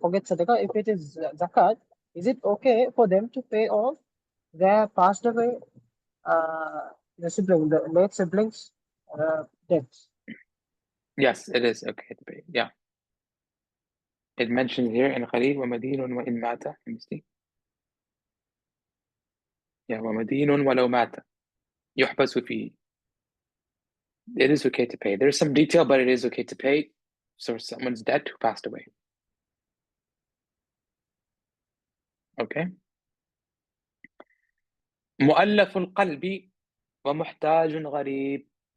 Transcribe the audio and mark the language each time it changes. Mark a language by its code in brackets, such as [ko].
[en] Forget sadaqah. If it is zakat, is it okay for them to pay off their passed away the late siblings' debts? Yes, it is okay to pay. Yeah. It mentions here in Khalil, [ar] وَمَدِينٌ وَإِن مَاتَ. [en] Let me see. [ar] Yeah, وَمَدِينٌ وَلَوْ مَاتَ يُحْبَسُ فِيهِ. [en] It is okay to pay. There's some detail, but it is okay to pay. So someone's debt who passed away. Okay. [ar] مؤلف القلب ومحتاج غريب.